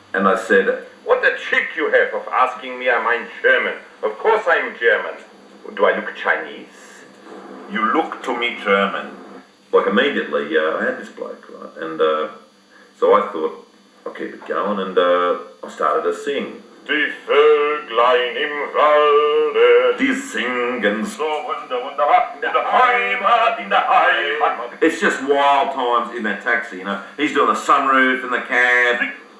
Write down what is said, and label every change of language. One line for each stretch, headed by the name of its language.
English: And I said, what a trick you have of asking me am I German. Of course I'm German. Do I look Chinese? You look to me German. Like immediately, I had this bloke, right? And so I thought, I'll keep it going, and I started to sing.
German: Die Vöglein im Walde, die singen so wunderbar, in der Heimat.
English: It's just wild times in that taxi, He's doing the sunroof in the cab.